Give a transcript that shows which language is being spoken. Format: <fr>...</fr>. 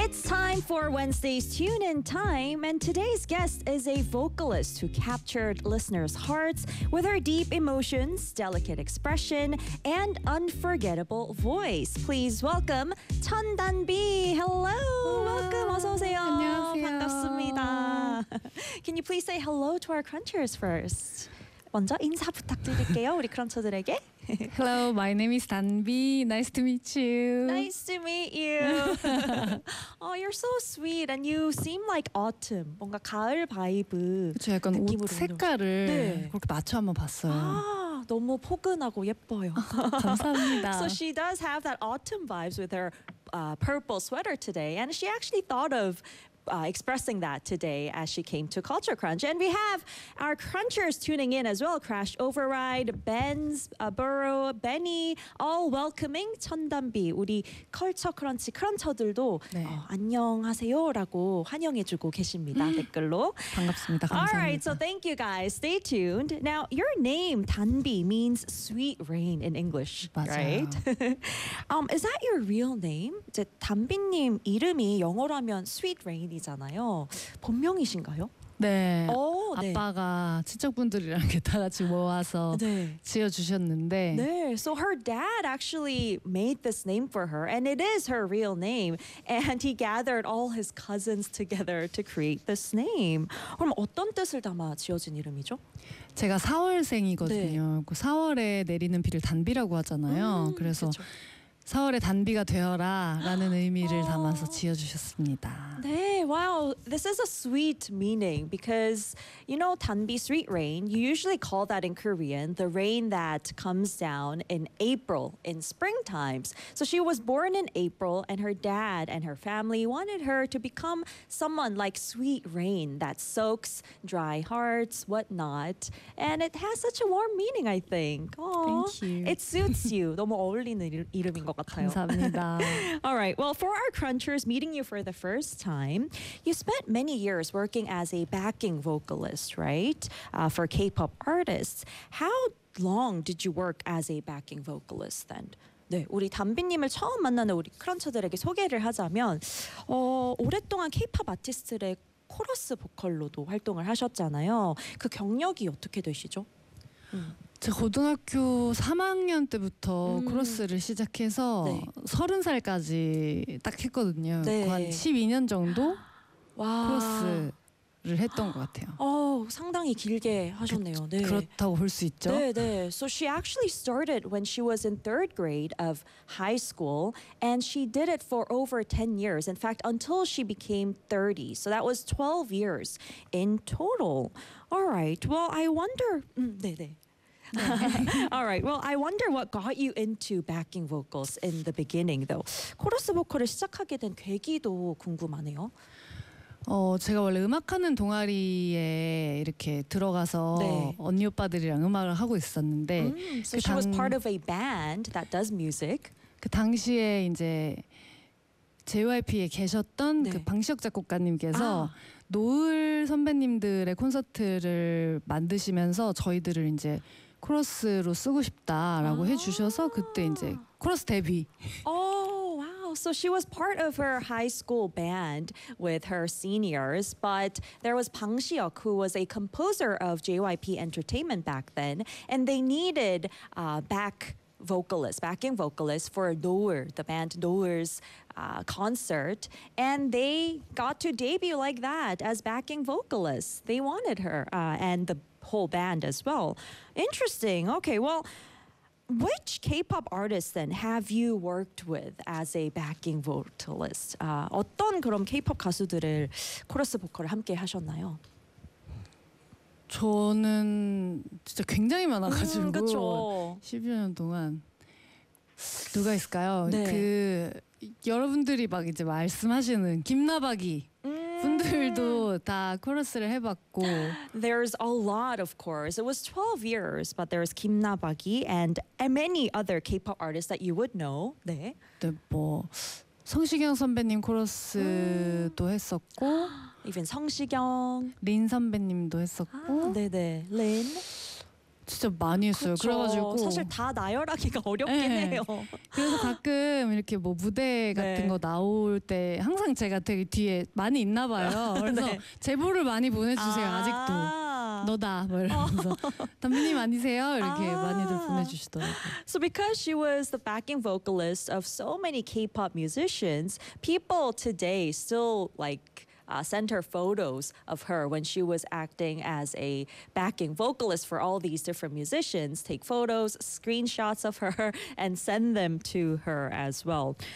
<en>time for Wednesday's Tune In Time, and today's guest is a vocalist who captured listeners' hearts with her deep emotions, delicate expression, and unforgettable voice. Please welcome Chun Dan Bi. Hello. Welcome.</en> <ko>어서 오세요. 안녕하세요. 반갑습니다.</ko> <en>Can you please say hello to our crunchers first?</en> <ko>먼저 인사 부탁드릴게요, 우리 크런처들에게.</ko> <en>Hello, my name is Dan Bi. Nice to meet you. Nice to meet you. Oh, you're so sweet and you seem like autumn.</en> <ko>뭔가 가을 바이브. 그쵸, 약간 옷 색깔을 네. 그렇게 맞춰 한번 봤어요. 아, 너무 포근하고 예뻐요. 감사합니다.</ko> <en>So she does have that autumn vibes with her purple sweater today. And she actually thought of expressing that today as she came to Culture Crunch. And we have our crunchers tuning in as well. Crash Override, Ben's Burrow, Benny, all welcoming 천담비.</en> <ko>우리 컬처 크런치 크런처들도 네. 안녕하세요 라고 환영해주고 계십니다. 댓글로. 반갑습니다. 감사합니다.</ko> <en>Alright, so thank you guys. Stay tuned. Now, your name, 단비, means sweet rain in English.</en> <ko>맞아요.</ko> <en>Right? is that your real name?</en> <ko>이제 단비님 이름이 영어라면 sweet rain 이잖아요. 본명이신가요? 네. 오, 아빠가 네. 친척분들이랑 다 같이 모아서 네. 지어주셨는데 네.</ko> <en>So her dad actually made this name for her and it is her real name and he gathered all his cousins together to create this name.</en> <ko>그럼 어떤 뜻을 담아 지어진 이름이죠? 제가 4월생이거든요. 네. 4월에 내리는 비를 단비라고 하잖아요. 그래서 그쵸. 4월에 단비가 되어라 라는 의미를 담아서 지어주셨습니다. 네, wow.</ko> <en>This is a sweet meaning because, you know, 단비, sweet rain, you usually call that in Korean, the rain that comes down in April, in spring times. So she was born in April and her dad and her family wanted her to become someone like sweet rain that soaks dry hearts, whatnot. And it has such a warm meaning, I think. Aww. Thank you. It suits you.</en> <ko>너무 어울리는 이름인 것 감사합니다.</ko> <en>All right. Well, for our crunchers, meeting you for the first time, you spent many years working as a backing vocalist, right? For K-pop artists. How long did you work as a backing vocalist then?</en> <ko>네, 우리 담비님을 처음 만나는 우리 크런처들에게 소개를 하자면, 오랫동안 K-pop 아티스트의 코러스 보컬로도 활동을 하셨잖아요. 그 경력이 어떻게 되시죠? 제가 고등학교 3학년 때부터 크로스를 시작해서 네. 30살까지 딱 했거든요. 네. 한 12년 정도 와. 크로스를 했던 것 같아요. 상당히 길게 하셨네요. 네. 그렇다고 볼 수 있죠. 네, 네.</ko> <en>So she actually started when she was in third grade of high school and she did it for over 10 years. In fact, until she became 30. So that was 12 years in total. All right. Well, I wonder... 네, 네. All right. Well, I wonder what got you into backing vocals in the beginning, though.</en> <ko>코러스 보컬을 시작하게 된 계기도 궁금하네요. 제가 원래 음악하는 동아리에 이렇게 들어가서 네. 언니 오빠들이랑 음악을 하고 있었는데.</ko> <en>So she was part of a band that does music.</en> <ko>그 당시에 이제 JYP에 계셨던 네. 그 방시혁 작곡가님께서. 노을 선배님들의 콘서트를 만드시면서 저희들을 이제 크로스로 쓰고 싶다라고 해주셔서 그때 이제 크로스 데뷔.</ko> <en>Oh, wow. So she was part of her high school band with her seniors, but there was 방시혁 who was a composer of JYP Entertainment back then, and they needed backing vocalist for Noer, the band Noer's concert, and they got to debut like that as backing vocalist. They wanted her and the whole band as well. Interesting. Okay, well, which K-pop artist then have you worked with as a backing vocalist?</en> <ko>어떤 그럼 K-pop 가수들을 코러스 보컬을 함께 하셨나요? 저는 진짜 굉장히 많아가지고 그쵸. 12년 동안 누가 있을까요? 네. 그 여러분들이 막 이제 말씀하시는 김나박이 분들도 다 코러스를 해봤고</ko> <en>There's a lot of course. It was 12 years but there's 김나박이 and many other K-pop artists that you would know.</en> <ko>네. 네, 뭐 성시경 선배님 코러스도 했었고 이번 성시경 린 선배님도 했었고 네네 린 진짜 많이 했어요. 그쵸. 그래가지고 사실 다 나열하기가 어렵긴 네. 해요. 그래서 가끔 이렇게 뭐 무대 같은 네. 거 나올 때 항상 제가 되게 뒤에 많이 있나 봐요. 그래서 네. 제보를 많이 보내주세요. 아~ 아직도 너다 뭐 이러면서 담비님 아니세요? 이렇게 아~ 많이들 보내주시더라고요.</ko> <en>So because she was the backing vocalist of so many K-pop musicians, people today still like sent her photos of her when she was acting as a backing vocalist for all these different musicians, take photos, screenshots of her, and send them to her as well.</en>